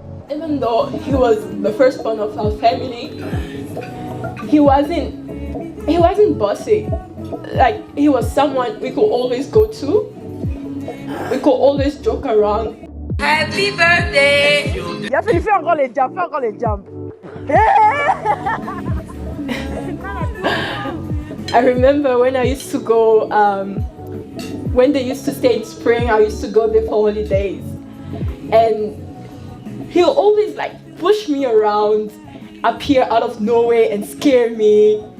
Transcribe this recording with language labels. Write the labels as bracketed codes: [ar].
[en] Even though he was the firstborn of our family, he wasn't bossy. Like, he was someone we could always go to. We could always joke around. Happy birthday! [fr] Yafeli, fais encore les jumps. [en] I remember when I used to go, when they used to stay in spring, I used to go there for holidays. And he'll always like push me around, appear out of nowhere and scare me.